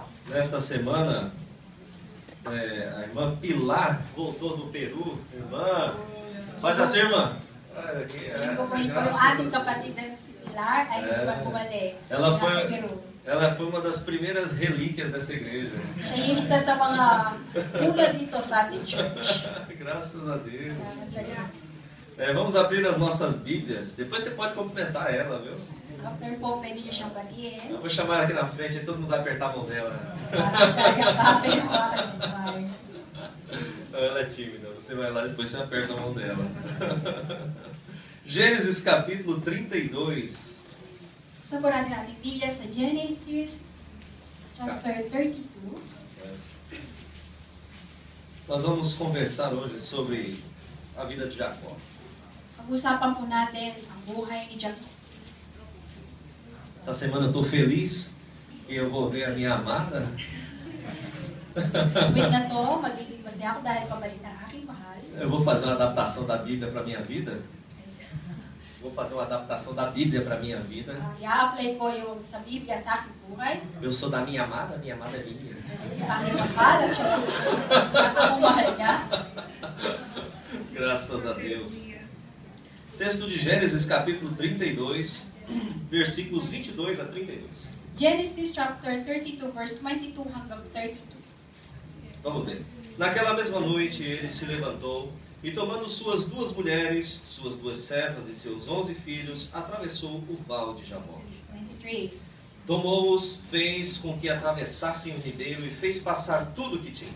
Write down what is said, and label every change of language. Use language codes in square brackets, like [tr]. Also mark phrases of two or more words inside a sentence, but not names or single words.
[pt] Nesta semana, a irmã Pilar voltou do Peru. Irmã, faz assim, irmã. [tl] Linggo po ito yung ating kapatid na si Pilar ay bumalik. [pt] Ela foi uma das primeiras relíquias dessa igreja. [tl] Siya yung isa sa mga mula dito sa ating church. [pt] Graças a Deus. [tl] Salamat sa Diyos. [pt] Vamos abrir as nossas Bíblias. Depois você pode cumprimentar ela, viu? [tl] After po, pwede niyo siyang batiin. [pt] Eu vou chamar ela aqui na frente, aí todo mundo vai apertar a mão dela. [tl] Para siya yakapin ang mga kasimpay. [pt] Ela é tímida, você vai lá e depois você aperta a mão dela. Gênesis capítulo 32. [tl] So po natin ating Biblia sa Genesis chapter 32. [pt] Nós vamos conversar hoje sobre a vida de Jacó. [tl] Pag-usapan po natin ang buhay ni Jacob. [pt] Essa semana eu estou feliz que eu vou ver a minha amada. [tl] Week na to, magiging masaya ako dahil pabalik ng aking mahal. [pt] Eu vou fazer uma adaptação da Bíblia para a minha vida. Vou fazer uma adaptação da Bíblia para a minha vida. [tl] I-apply ko yung sa Biblia sa aking buhay. [pt] Eu sou da minha amada é minha. [tl] Yung aking mahal at siya ang mahal niya. [pt] Graças a Deus. Texto de Gênesis capítulo 32, versículos 22 a 32. [en] Genesis chapter 32, verse 22 hanggang 32. [pt] Vamos ver. Naquela mesma noite ele se levantou e, tomando suas duas mulheres, suas duas servas e seus 11 filhos, atravessou o val de Jabok. 23. Tomou-os, fez com que atravessassem o ribeiro e fez passar tudo o que tinha.